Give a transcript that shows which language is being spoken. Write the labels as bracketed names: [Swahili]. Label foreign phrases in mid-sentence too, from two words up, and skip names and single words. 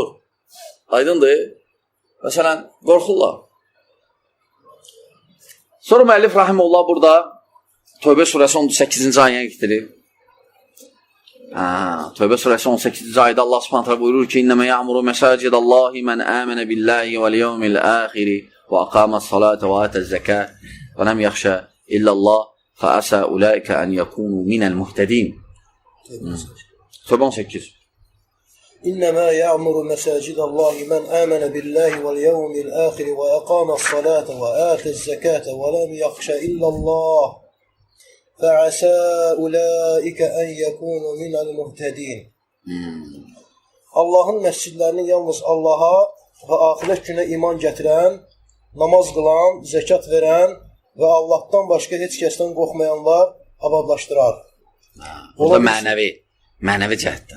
[Azerbaijani] Aydındır. Məsələn, qorxurlar. Sonra müəllif rahimehullah burada Tövbə surəsi 18-ci ayəyə getirir. Tövbə surəsi 18-ci ayədə [Arabic] الله سبحانه تعالى [Azerbaijani] buyurur ki: [Arabic] "إنما يعمر مساجد الله من آمن بالله واليوم الآخر وأقام الصلاة وآتى الزكاة ولم يخش إلا الله فعسى أولئك أن يكونوا من المهتدين." [Azerbaijani] Tövbə 18. [Arabic] إنما يعمر مساجد الله من آمن بالله واليوم الآخر وأقام الصلاة وآتى الزكاة ولم يخش إلا الله فعسى أولئك أن يكونوا من المهتدين. [Azerbaijani] Allahın məscidlərini yalnız Allaha və axirət günə iman gətirən, namaz qılan, zəkat verən və Allahdan başqa heç kəsdən qorxmayanlar abadlaşdırar. O da mənəvi cəhətdən.